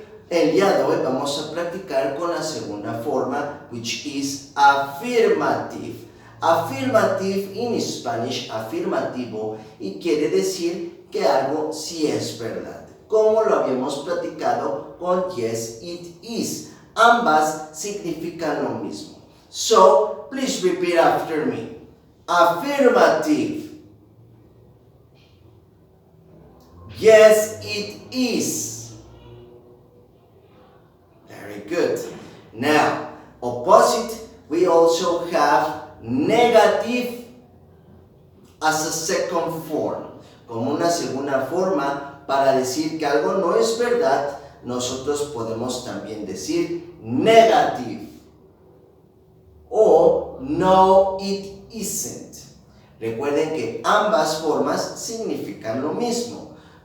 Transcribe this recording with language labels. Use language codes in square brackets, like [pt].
[es] El día de hoy vamos a practicar con la segunda forma, [en] which is affirmative. Affirmative in Spanish, [es] afirmativo, y quiere decir que algo sí es verdad. Como lo habíamos platicado con [en] yes, it is. [es] Ambas significan lo mismo. [en] So, please repeat after me. Affirmative. Yes, it is. Very good. Now, opposite, we also have negative as a second form. [es] Como una segunda forma para decir que algo no es verdad, nosotros podemos también decir negative o [en] no, it isn't. [es] Recuerden que ambas formas significan lo mismo.